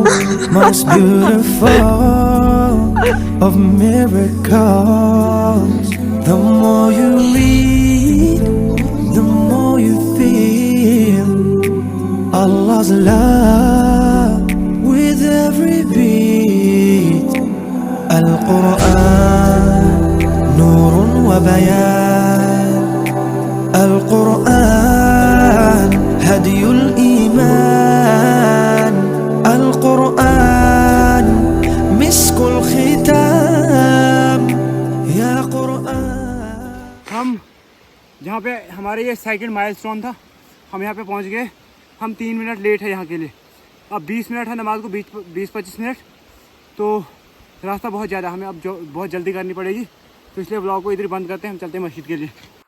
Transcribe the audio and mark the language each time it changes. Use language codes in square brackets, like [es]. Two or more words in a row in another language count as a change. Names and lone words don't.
[en] Most beautiful of miracles. The more you read, the more you feel Allah's love with every beat. [ar] القرآن نور وبيان. القرآن هادي الإيمان. القرآن مسك الختام. يا قرآن. [hi] हम जहाँ पे हमारे ये [en] second milestone [hi] था, हम यहाँ पे पहुँच गए। हम 3 [en] minute late [hi] है यहाँ के लिए। अब 20 मिनट है नमाज को, 20-25 मिनट। तो रास्ता बहुत ज़्यादा, हमें अब जो बहुत जल्दी करनी पड़ेगी। तो इसलिए व्लॉग को इधर ही बंद करते हैं, हम चलते हैं मस्जिद के लिए।